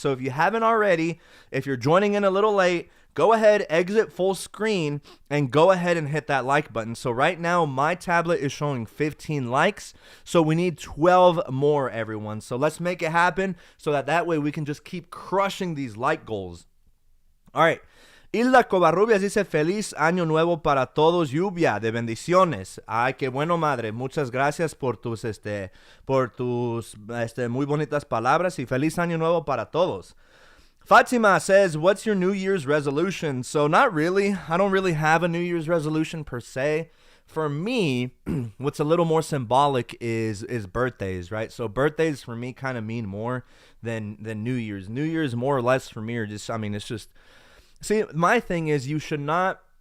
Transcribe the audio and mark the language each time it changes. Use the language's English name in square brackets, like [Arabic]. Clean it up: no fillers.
[English] So if you haven't already, if you're joining in a little late, go ahead, exit full screen, and go ahead and hit that like button. So right now, my tablet is showing 15 likes. So we need 12 more, everyone. So let's make it happen so that way we can just keep crushing these like goals. All right. [Spanish] Hilda Covarrubias dice, feliz año nuevo para todos, lluvia de bendiciones. Ay, qué bueno, madre. Muchas gracias por tus muy bonitas palabras y feliz año nuevo para todos. [English] Fatima says, what's your New Year's resolution? So not really. I don't really have a New Year's resolution per se. For me, what's a little more symbolic is birthdays, right? So birthdays for me kind of mean more than New Year's. New Year's more or less for me are just, I mean, it's just... See, my thing is you should not